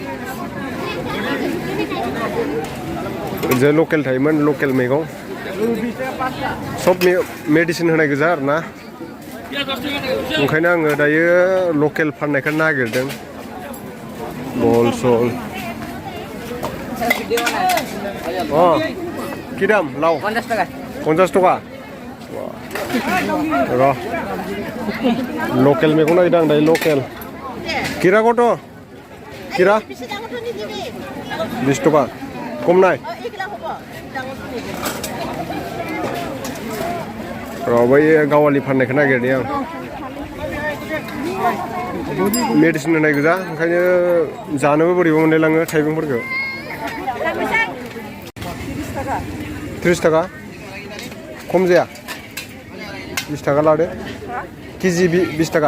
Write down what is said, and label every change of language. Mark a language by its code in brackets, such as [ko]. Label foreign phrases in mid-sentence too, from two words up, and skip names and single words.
[brx] जे लकेल थायोमोन लकेल मैगं सब मेडिसिन होनाय गोजा आरोना ओंखायनो आङो दायो लकेल फाननायखौ नागिरदों बल सल अ [as] কি দাম লাও 50 টাকা 50 টাকা [brx] र' लकेल मैगं नागिरदों आं दायो लकेल किरा कत किरा 20 টাকা कम नाय र' बै गावालि फाननायखौ नागिरदों आं मेडिसिन होनाय गोजा ओंखायनो जानोबो बोरैबा मोनलायलाङो थाइबेंफोरखौ 30 टाका खम जाया 20 टाका लादो केजि 20 टाका